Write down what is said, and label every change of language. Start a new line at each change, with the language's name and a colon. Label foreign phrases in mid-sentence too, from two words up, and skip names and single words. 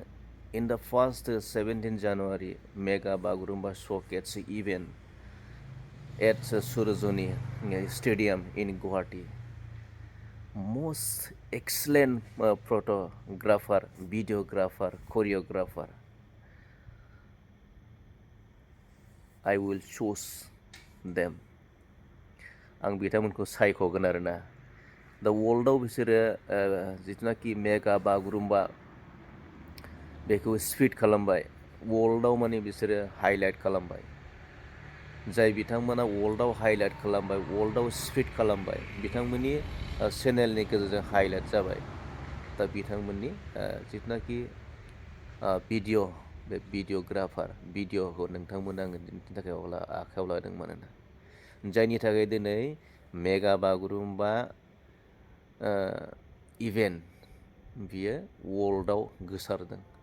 English: In the first 17 January Mega Bagurumba Showcase event at Surajoni Stadium in Guwahati, most excellent photographer, videographer, choreographer, I will choose them.
Bodo: आं बिथांमोनखौ सायख'गोन आरोना दा वर्ल्डआव बिसोरो जिथुनाखि मेगा बागुरुम्बा बेखौ स्पिड खालामबाय वर्ल्डआव माने बिसोरो हाइलाइट खालामबाय जाय बिथांमोना वर्ल्डआव हाइलाइट खालामबाय वर्ल्डआव स्पिड खालामबाय बिथांमोननि चेनेलनि गेजेरजों हाइलाइट जाबाय दा बिथांमोननि जिथुनाखि भिडिअ बे भिडिअग्राफार भिडिअखौ नोंथांमोना आङो दिन्थिनो थाखाय आखायाव लादों मानोना जायनि थाखाय दिनै मेगा बागुरुम्बा इभेन्ट बियो वर्ल्डआव गोसारदों